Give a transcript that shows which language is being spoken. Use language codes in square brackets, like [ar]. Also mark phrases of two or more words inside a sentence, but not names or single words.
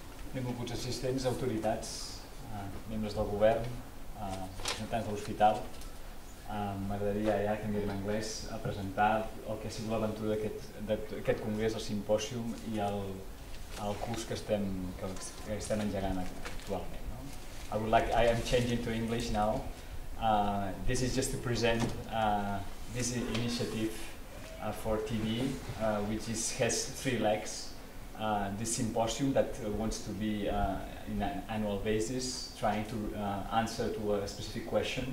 [ca] benvolguts assistents, autoritats, membres del govern, representants de l'hospital. M'agradaria ja, canviar en anglès, a presentar el que ha sigut l'aventura d'aquest congrés, el Simposium i el curs que estem engegant actualment. [en] I am changing to English now. This is just to present this initiative for TB, which has 3 legs. The symposium that wants to be in an annual basis, trying to answer to a specific question.